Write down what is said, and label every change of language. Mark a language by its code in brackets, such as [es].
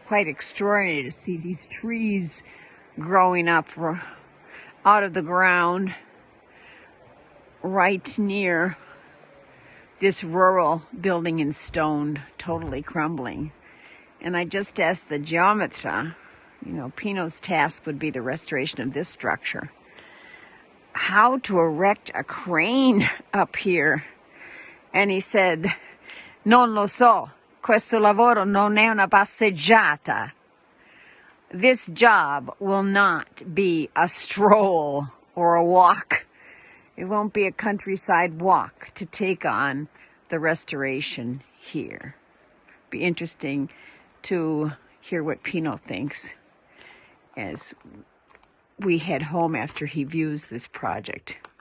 [en] Quite extraordinary to see these trees growing up out of the ground right near this rural building in stone, totally crumbling. And I just asked the geometra, Pino's task would be the restoration of this structure, how to erect a crane up here. And he said, [it] "Non lo so, questo lavoro non è una passeggiata." [en] This job will not be a stroll or a walk. It won't be a countryside walk to take on the restoration here. Be interesting to hear what Pino thinks as we head home after he views this project.